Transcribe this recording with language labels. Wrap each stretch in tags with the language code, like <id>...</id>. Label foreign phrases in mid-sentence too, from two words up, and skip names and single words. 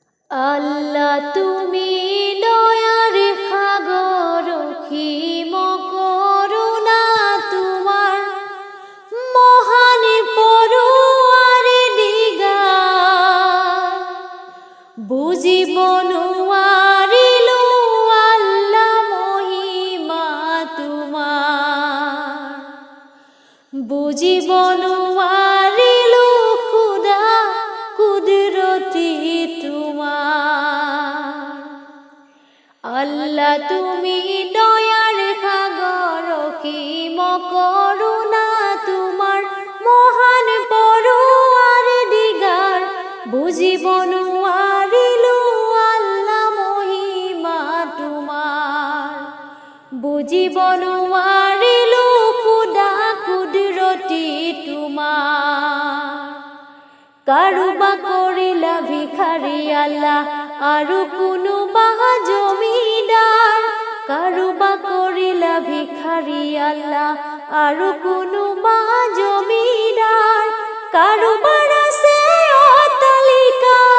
<bn>আল্লাহ তুমি দয়ার সাগর অসীম করুণা তোমার মহান</bn> <as>পৰোৱাৰ দিগাৰ বুজিব নোৱাৰিলো আল্লাহ মহিমা তোমাৰ বুজিব নোৱাৰিলো খুদা কুদৰতি</as> <bn>আল্লাহ তুমি দয়ার সাগর অসীম করুণা তোমার মহান</bn> <as>পৰোৱাৰ দিগাৰ বুজিব নোৱাৰিলো আল্লাহ মহিমা তোমাৰ বুজিব নোৱাৰিলো খুদা কুদৰতি তোমাৰ কাৰোবা কৰিলা ভিখাৰী আল্লাহ আৰু কোনোবা জমিদাৰ কাৰোবা কৰিলা ভিখাৰী আল্লাহ আৰু কোনোবা জমিদাৰ কাৰোবাৰ আছে অট্টালিকা</as>